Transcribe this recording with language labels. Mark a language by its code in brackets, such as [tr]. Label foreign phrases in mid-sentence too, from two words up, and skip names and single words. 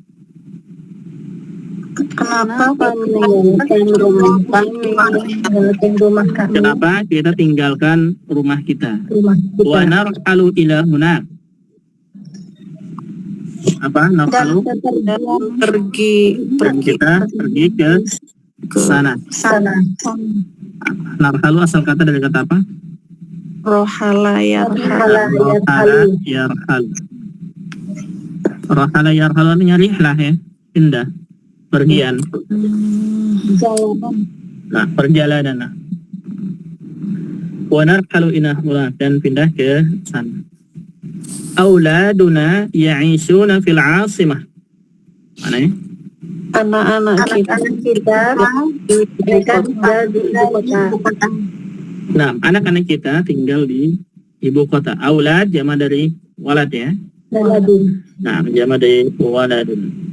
[id] Kenapa kita tinggalkan rumah kita? [ar] ونرحل إلى هناك. Apa? Narhalu? [id] Pergi Kita pergi ke sana. Narhalu asal kata dari kata apa? [ar] رحل يرحل. رحل يرحل. رحل يرحل [id] artinya rihlah ya, pindah, pergian. Nah, perjalanan. Nah. [ar] ونرحل إلى هناك, [id] dan pindah ke sana. [ar] أولادنا يعيشون في العاصمة. [id] Mana ya? Anak-anak kita mereka tinggal di ibu kota. Nah, anak-anak kita tinggal di ibu kota. Aulad jama dari walad ya. [ar] Waladun. [id] Nah, jama dari waladun.